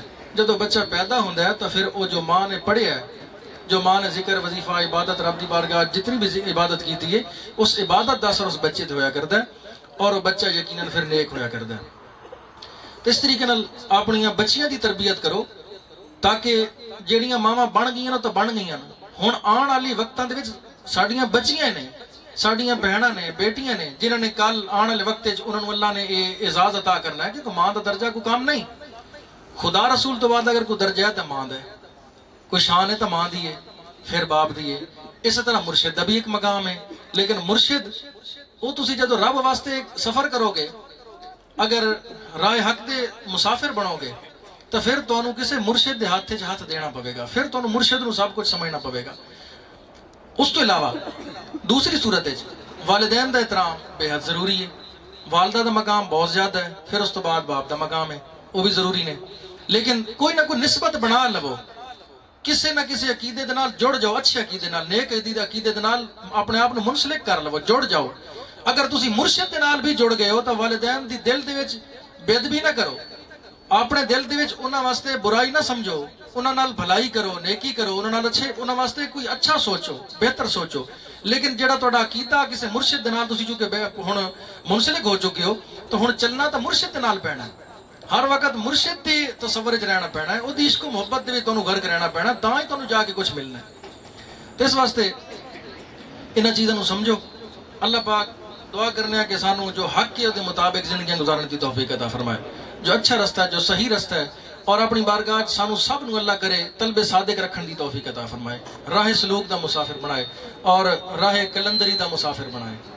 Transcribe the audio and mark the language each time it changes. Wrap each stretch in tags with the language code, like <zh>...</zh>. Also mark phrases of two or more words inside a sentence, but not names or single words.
<pa>جدو بچہ پیدا ہوندا ہے تو پھر وہ جو ماں نے پڑھیا ہے، جو ماں نے ذکر وظیفہ عبادت رب دی بارگاہ جتنی بھی عبادت کی ہے، اس عبادت دا اثر اس بچے تے ہویا کرتا ہے اور وہ بچہ یقیناً پھر نیک ہویا کرتا ہے. تو اس طریقے نال اپنی بچیاں دی تربیت کرو تاکہ جیڑیاں ماواں بن گئیاں تو بن گئیاں. ہن آن والی وقتاں دے وچ ساڈیاں بچیاں نے، ساڈیاں بہناں نے، بیٹیاں نے، جنہاں نے کل آن والے وقت وچ انہاں نوں اللہ نے اعزاز عطا کرنا ہے کہ ماں دا درجہ کوئی کم نہیں. خدا رسول تو بعد اگر کوئی درجہ ہے تو ماں دا ہے، کوئی شان ہے تو ماں دی ہے، پھر باپ دی ہے. اسی طرح مرشد دا بھی ایک مقام ہے. لیکن مرشد وہ تسی جدو رب واسطے ایک سفر کرو گے، اگر راہ حق دے مسافر بنو گے تو پھر تانوں کسے مرشد دے ہاتھ دینا پوے گا، پھر تانوں مرشد نو سب کچھ سمجھنا پوے گا. اس تو علاوہ دوسری صورت ہے والدین دا احترام بے حد ضروری ہے. والدہ دا مقام بہت زیادہ ہے، پھر اس تو بعد باپ دا مقام ہے، وہ بھی ضروری نے. لیکن کوئی نہ کوئی نسبت بنا لو، کسی نہ کسی عقیدے دے نال جڑ جاؤ، اچھے عقیدے نال، نیک عقیدے دے نال اپنے آپ منسلک کر لو، جڑ جاؤ. اگر تسی مرشد دے نال بھی جڑ گئے ہو تو والدین دی دل دے وچ بے ادبی نہ کرو، اپنے دل دے وچ انہاں واسطے برائی نہ سمجھو، انہاں نال بھلائی کرو، نیکی کرو، انہاں نال اچھے، انہاں واسطے کوئی اچھا سوچو، بہتر سوچو. لیکن جڑا تہاڈا عقیدہ کسی مرشد دے نال تسی چونکہ ہن منسلک ہو چکے ہو تو ہن چلنا تو مرشد دے نال پینا ہے. ہر وقت مرشد دی تصور وچ رہنا پینا ہے، اودی عشق و محبت دے وچ تانوں غرق رہنا پینا، تاں ہی تانوں جا کے کچھ ملنا ہے. تو اس واسطے انہاں چیزاں نوں سمجھو. اللہ پاک دعا کرنے کہ سانوں جو حق کے مطابق زندگیاں گزارنے کی توفیق عطا فرمائے، جو اچھا رستہ ہے، جو صحیح رستہ ہے، اور اپنی بارگاہ سانو سب نو اللہ کرے طلب صادق رکھن دی توفیق عطا فرمائے، راہ سلوک دا مسافر بنائے اور راہ کلندری دا مسافر بنائے.</pa>